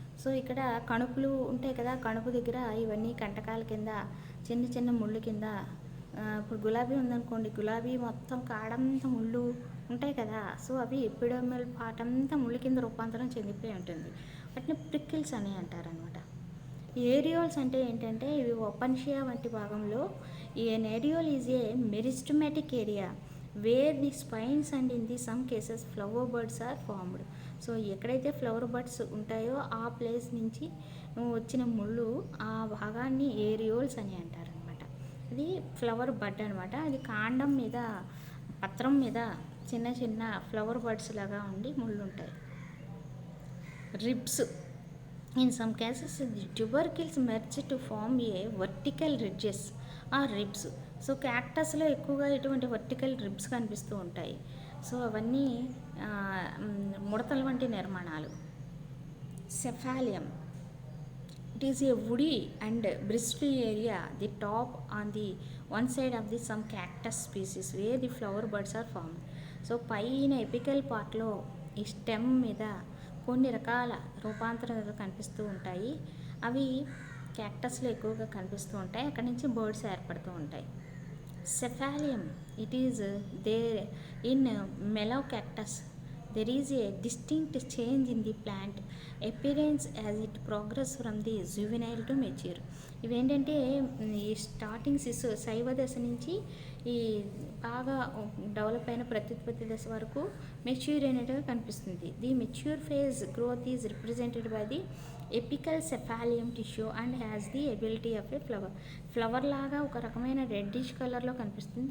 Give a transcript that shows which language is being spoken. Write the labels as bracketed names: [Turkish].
[Telugu] So ఇక్కడ కణుపులు ఉంటాయి కదా, కణుపు దగ్గర ఇవన్నీ కంటకాల కింద చిన్న చిన్న ముళ్ళు కింద. ఇప్పుడు గులాబీ ఉందనుకోండి, గులాబీ మొత్తం కాడంతా ముళ్ళు ఉంటాయి కదా, సో అవి ఎపిడర్మల్ పార్ట్ అంతా ముళ్ళు కింద రూపాంతరం చెందిపోయి ఉంటుంది. వాటిని ప్రిక్కిల్స్ అని అంటారనమాట. ఏరియోల్స్ అంటే ఏంటంటే ఇవి ఓపెన్షియా వంటి భాగంలో [English] an areole is a meristematic area where the spines and in the some cases flower buds are formed. [Telugu] So ఎక్కడైతే ఫ్లవర్ బడ్స్ ఉంటాయో ఆ ప్లేస్ నుంచి వచ్చిన ముళ్ళు ఆ భాగాన్ని ఏరియోల్స్ అని అంటారనమాట. అది ఫ్లవర్ బడ్ అనమాట. అది కాండం మీద పత్రం మీద చిన్న చిన్న ఫ్లవర్ బడ్స్ లాగా ఉండి ముళ్ళు ఉంటాయి. Ribs. [English] In some cases, the tubercles merge to form a vertical ridges or ribs. [Telugu] So క్యాక్టస్లో ఎక్కువగా ఇటువంటి వర్టికల్ రిబ్స్ కనిపిస్తూ ఉంటాయి. సో అవన్నీ ముడతల వంటి నిర్మాణాలు. సెఫాలియం. [English] It is a woody and bristly area, the top on the one side of the some cactus species where the flower buds are formed. [Telugu] So పైన apical పార్ట్లో ఈ స్టెమ్ మీద కొన్ని రకాల రూపాంతరాలు కనిపిస్తూ ఉంటాయి. అవి క్యాక్టస్లో ఎక్కువగా కనిపిస్తూ ఉంటాయి. అక్కడి నుంచి బర్డ్స్ ఏర్పడుతూ ఉంటాయి. సెఫాలియం. [English] It is there in melocactus there is a distinct change in the plant appearance as it progress from the juvenile to mature. [Telugu] ఇవేంటంటే ఈ స్టార్టింగ్ శైవ దశ నుంచి ఈ బాగా డెవలప్ అయిన ప్రత్యుత్పత్తి దశ వరకు మెచ్యూర్ అయినట్టుగా కనిపిస్తుంది. [English] the mature phase growth is represented by the apical cephalium tissue and has the ability of a flower [Telugu] లాగా ఒక రకమైన రెడ్డిష్ కలర్లో కనిపిస్తుంది.